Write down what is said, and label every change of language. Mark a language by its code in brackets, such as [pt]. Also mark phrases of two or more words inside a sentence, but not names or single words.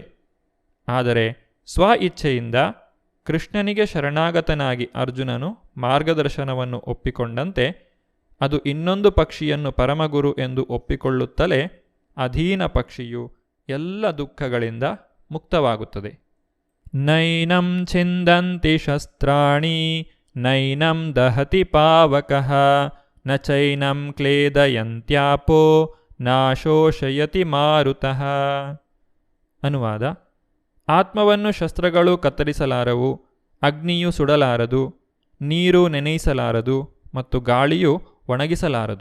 [kn] ಆದರೆ ಸ್ವ ಇಚ್ಛೆಯಿಂದ ಕೃಷ್ಣನಿಗೆ ಶರಣಾಗತನಾಗಿ ಅರ್ಜುನನು ಮಾರ್ಗದರ್ಶನವನ್ನು ಒಪ್ಪಿಕೊಂಡಂತೆ ಅದು ಇನ್ನೊಂದು ಪಕ್ಷಿಯನ್ನು ಪರಮಗುರು ಎಂದು ಒಪ್ಪಿಕೊಳ್ಳುತ್ತಲೇ ಅಧೀನ ಪಕ್ಷಿಯು ಎಲ್ಲ ದುಃಖಗಳಿಂದ ಮುಕ್ತವಾಗುತ್ತದೆ. [sa] ನೈನಂ ಛಿಂದಂತಿ ಶಸ್ತ್ರಾಣಿ ನೈನಂ ದಹತಿ ಪಾವಕಃ ನ ಚೈನಂ ಕ್ಲೇದಯಂತ್ಯಾಪೋ ನಾಶೋಷಯತಿ ಮಾರುತಃ. [kn] ಅನುವಾದ: ಆತ್ಮವನ್ನು ಶಸ್ತ್ರಗಳು ಕತ್ತರಿಸಲಾರವು, ಅಗ್ನಿಯು ಸುಡಲಾರದು, ನೀರು ನೆನೆಯಿಸಲಾರದು ಮತ್ತು ಗಾಳಿಯು ಒಣಗಿಸಲಾರದು.